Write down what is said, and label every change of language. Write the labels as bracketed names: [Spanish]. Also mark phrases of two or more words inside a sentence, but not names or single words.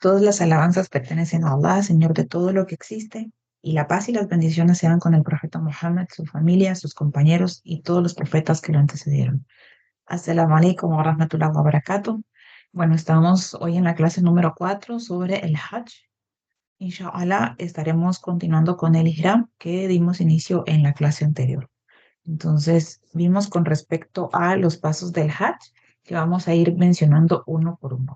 [Spanish] Todas las alabanzas pertenecen a Allah, Señor de todo lo que existe, y la paz y las bendiciones sean con el profeta Muhammad, su familia, sus compañeros y todos los profetas que lo antecedieron. [Arabic] السلام عليكم ورحمة الله وبركاته. [Spanish] Bueno, estamos hoy en la clase número 4 sobre el Hajj. Inshallah, estaremos continuando con el Ihram que dimos inicio en la clase anterior. Entonces, vimos con respecto a los pasos del Hajj que vamos a ir mencionando uno por uno.